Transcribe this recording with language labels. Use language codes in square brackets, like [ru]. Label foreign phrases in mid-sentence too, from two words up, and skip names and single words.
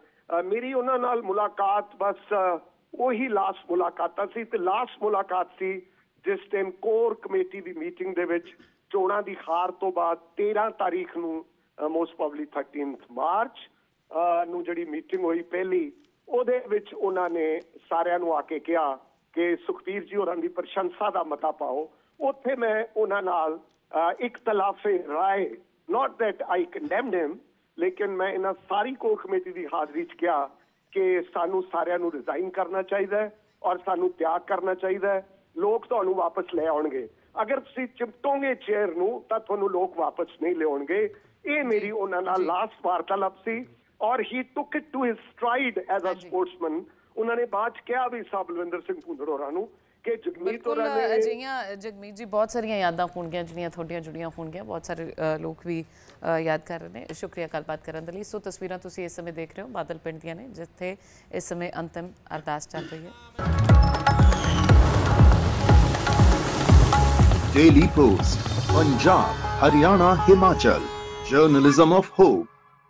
[pa] ਮੇਰੀ ਉਹਨਾਂ ਨਾਲ ਮੁਲਾਕਾਤ ਬਸ ਉਹੀ ਲਾਸਟ ਮੁਲਾਕਾਤਾਂ ਸੀ, ਤੇ ਲਾਸਟ ਮੁਲਾਕਾਤ ਸੀ ਜਿਸ ਦਿਨ [en] core committee [pa] ਦੀ ਮੀਟਿੰਗ ਦੇ ਵਿੱਚ ਚੋਣਾਂ ਦੀ ਹਾਰ ਤੋਂ ਬਾਅਦ 13 ਤਾਰੀਖ ਨੂੰ, [en] most probably [pa] 13 ਮਾਰਚ ਨੂੰ ਜਿਹੜੀ ਮੀਟਿੰਗ ਹੋਈ ਪਹਿਲੀ, ਉਹਦੇ ਵਿੱਚ ਉਹਨਾਂ ਨੇ ਸਾਰਿਆਂ ਨੂੰ ਆ ਕੇ ਕਿਹਾ ਕਿ ਸੁਖਬੀਰ ਜੀ ਹੋਰਾਂ ਦੀ ਪ੍ਰਸ਼ੰਸਾ ਦਾ ਮਤਾ ਪਾਓ। ਉੱਥੇ ਮੈਂ ਉਹਨਾਂ ਨਾਲ ਇਖਤਲਾਫੇ ਰਾਏ, [en] not that I condemned him, [pa] ਲੇਕਿਨ ਮੈਂ ਇਹਨਾਂ ਸਾਰੀ [en] core committee [pa] ਦੀ ਹਾਜ਼ਰੀ 'ਚ ਕਿਹਾ ਕਿ ਸਾਨੂੰ ਸਾਰਿਆਂ ਨੂੰ ਰਿਜ਼ਾਈਨ ਕਰਨਾ ਚਾਹੀਦਾ ਹੈ ਔਰ ਸਾਨੂੰ ਤਿਆਗ ਕਰਨਾ ਚਾਹੀਦਾ ਹੈ। ਲੋਕ ਤੁਹਾਨੂੰ ਵਾਪਸ ਲੈ ਆਉਣਗੇ, ਅਗਰ ਤੁਸੀਂ ਚਿਪਟੋਗੇ ਚੇਅਰ ਨੂੰ ਤਾਂ ਤੁਹਾਨੂੰ ਲੋਕ ਵਾਪਸ ਨਹੀਂ ਲਿਆਉਣਗੇ। ਇਹ ਮੇਰੀ ਉਹਨਾਂ ਨਾਲ ਲਾਸਟ ਵਾਰਤਾਲਾਪ ਸੀ ਔਰ [en] he took it to his stride as a sportsman। [pa] ਉਹਨਾਂ ਨੇ ਬਾਅਦ 'ਚ ਕਿਹਾ ਵੀ ਸਾਹਿਬ ਬਲਵਿੰਦਰ ਸਿੰਘ ਭੁੰਦੜ ਹੋਰਾਂ ਨੂੰ ਕਿ ਜਗਮੀਤ ਹੋਰਾਂ ਨੇ ਅਜਿਹੀਆਂ, ਜਗਮੀਤ ਜੀ, ਬਹੁਤ ਸਾਰੀਆਂ ਯਾਦਾਂ ਹੋਣਗੀਆਂ ਜਿਹੜੀਆਂ ਤੁਹਾਡੀਆਂ ਜੁੜੀਆਂ ਹੋਣਗੀਆਂ, ਬਹੁਤ ਸਾਰੇ ਲੋਕ ਵੀ ਯਾਦ ਕਰ ਰਹੇ ਨੇ। ਸ਼ੁਕਰੀਆ ਗੱਲਬਾਤ ਕਰਨ ਦੇ ਲਈ। ਸੋ ਤਸਵੀਰਾਂ ਤੁਸੀਂ ਇਸ ਸਮੇਂ ਦੇਖ ਰਹੇ ਹੋ ਬਾਦਲ ਪਿੰਡ ਦੀਆਂ ਨੇ, ਜਿੱਥੇ ਇਸ ਸਮੇਂ ਅੰਤਿਮ ਅਰਦਾਸ ਚੱਲ ਰਹੀ ਹੈ। डेली पोस्ट, पंजाब, हरियाणा, हिमाचल, [en] Journalism of Hope.